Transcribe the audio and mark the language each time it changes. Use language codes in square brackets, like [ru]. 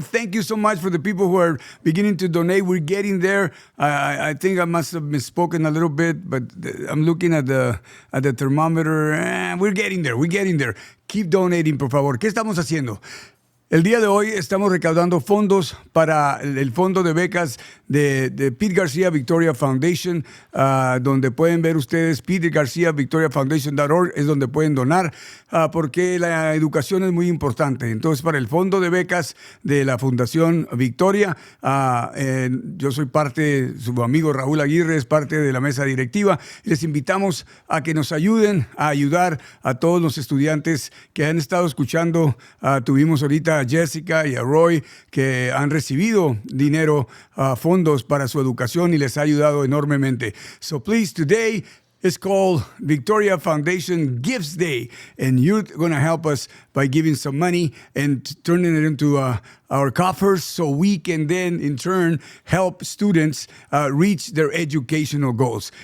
[en] Thank you so much for the people who are beginning to donate. We're getting there. I think I must have misspoken a little bit, but I'm looking at the thermometer. We're getting there. We're getting there. [es] Keep donating, por favor. ¿Qué estamos haciendo? El día de hoy estamos recaudando fondos para el fondo de becas de Pete Garcia Victoria Foundation, donde pueden ver ustedes Pete Garcia Victoria Foundation.org, es donde pueden donar, porque la educación es muy importante. Entonces, para el fondo de becas de la Fundación Victoria, yo soy parte, su amigo Raúl Aguirre es parte de la mesa directiva. Les invitamos a que nos ayuden a ayudar a todos los estudiantes que han estado escuchando. Tuvimos ahorita a Jessica y a Roy que han recibido dinero, fondos para su educación y les ha ayudado enormemente. [en] So please, today is called Victoria Foundation Gives Day, and you're going to help us by giving some money and turning it into our coffers so we can then, in turn, help students reach their educational goals.